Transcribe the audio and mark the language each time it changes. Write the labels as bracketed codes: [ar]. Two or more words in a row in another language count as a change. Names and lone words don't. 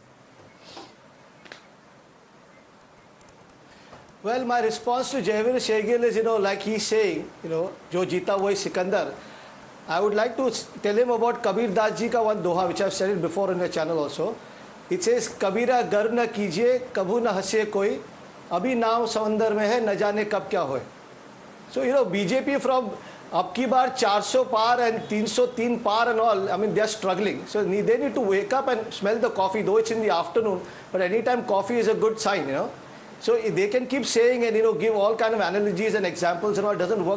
[en] Well, my response to Jaiveer Shergill is, like he's saying, Jo Jeeta Wohi Sikandar. I would like to tell him about Kabir Das ji ka one doha, which I've said it before on the channel also. It says, [hi] कबीरा गर न कीजिए, कभू न हँसिए कोई, अभी नाव समंदर में है, ना जाने कब क्या होए. [en] So, BJP from [hi] अबकी बार 400 पार [en] and 303 par and all, I mean, they are struggling. So, they need to wake up and smell the coffee, though it's in the afternoon, but anytime coffee is a good sign, So they can keep saying and give all kind of analogies and examples and all, it doesn't work.